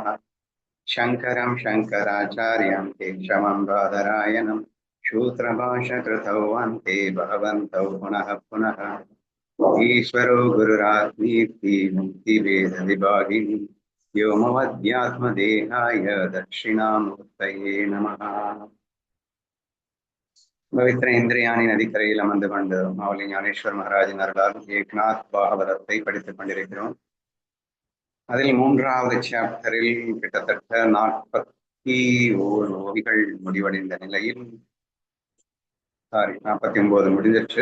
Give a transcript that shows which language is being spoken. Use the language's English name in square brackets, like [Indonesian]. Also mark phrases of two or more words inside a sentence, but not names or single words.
[Sanskrit] शङ्करं शङ्कराचार्यं केशवं बादरायणं शूद्रभाषकृतौ वन्ते भगवन्तौ पुनः पुनः। ईश्वरो गुरुरात्मीति मुक्तिवेदविभागिनी व्योमवद्यात्मदेहाय दक्षिणामूर्तये नमः। [Tamil] பவித்திர இந்திரியாணி நதிக்கரையில் அமர்ந்து கொண்டு மாவலி ஞானேஸ்வர் மகாராஜின் அருளால் ஏக்நாத் பாகவதத்தை படித்துக் கொண்டிருக்கிறோம். அதில் 3வது சாப்டரில் கிட்டத்தட்ட 41 ஓவிகள் முடிவடைந்த நிலையில் 49 முடிஞ்சிருச்சு.